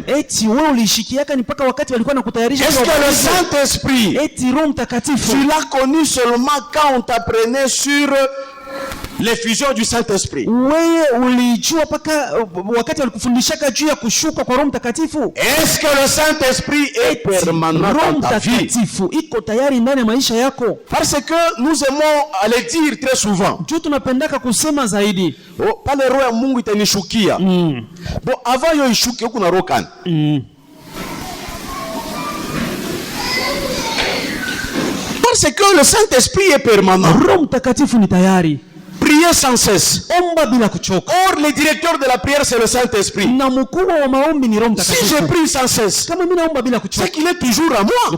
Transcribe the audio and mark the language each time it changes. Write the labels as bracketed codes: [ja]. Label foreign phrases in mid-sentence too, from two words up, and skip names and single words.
[fr] Est-ce que le Saint-Esprit, tu l'as connu seulement quand on t'apprenait sur l'effusion du Saint-Esprit? Est-ce que le Saint-Esprit est permanent dans ta vie? Parce que nous aimons le dire très souvent. [sw] Oh, pale roho ya Mungu itanishukia. Bon, avant yo ishuke huku na rokan. [fr] Parce que le Saint-Esprit est permanent. Priez sans cesse. Or, le directeur de la prière, c'est le Saint-Esprit. Si je prie sans cesse, c'est qu'il est toujours à moi.